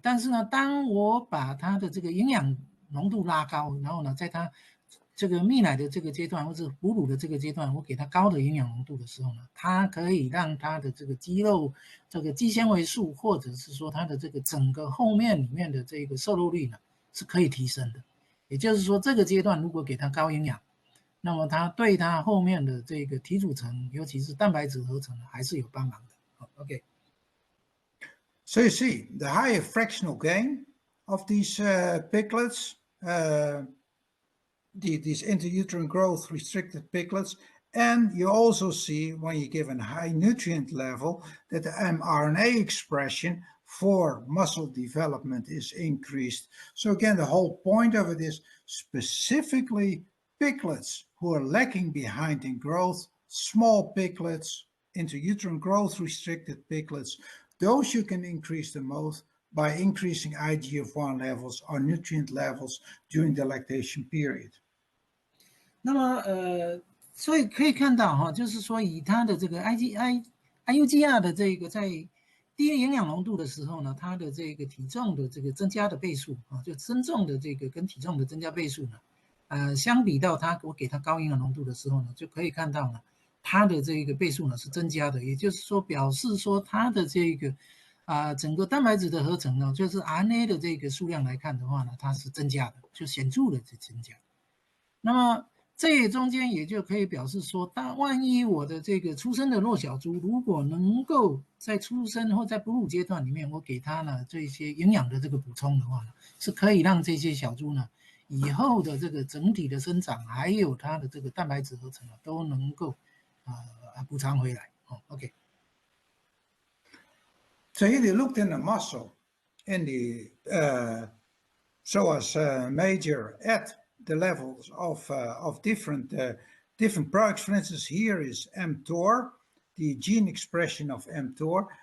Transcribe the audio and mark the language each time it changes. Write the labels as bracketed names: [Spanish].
[Chinese] 但是呢，当我把它的这个营养浓度拉高，然后呢，在它这个泌奶的这个阶段，或者哺乳的这个阶段，我给它高的营养浓度的时候呢，它可以让它的这个肌肉、这个肌纤维素，或者是说它的这个整个后面里面的这个摄入率呢，是可以提升的。也就是说，这个阶段如果给它高营养，那么它对它后面的这个体组成，尤其是蛋白质合成呢，还是有帮忙的。 [English] OK。 So you see, the higher fractional gain of these piglets, these intrauterine growth restricted piglets, and you also see when you give a high nutrient level that the mRNA expression for muscle development is increased. So again, the whole point of it is specifically piglets who are lacking behind in growth, small piglets, intrauterine growth restricted piglets, those you can increase the most by increasing IGF-1 levels or nutrient levels during the lactation period. [Chinese] 那么所以可以看到哈，就是说以它的这个 IUGR 的这个在低营养浓度的时候呢，它的这个体重的这个增加的倍数啊，就增重的这个跟体重的增加倍数呢，相比到我给它高营养浓度的时候呢，就可以看到呢，它的这个倍数呢是增加的，也就是说表示说它的这个整个蛋白质的合成呢，就是 RNA 的这个数量来看的话呢，它是增加的，就显著的增加。那么这中间也就可以表示说，万一我的这个出生的弱小猪，如果能够在出生或在哺乳阶段里面，我给它呢这些营养的这个补充的话呢，是可以让这些小猪呢以后的这个整体的生长，还有它的这个蛋白质合成都能够补偿回来。 [English] OK。 So here they looked in the muscle in the psoas major at the levels of different products. For instance, here is mTOR, the gene expression of mTOR.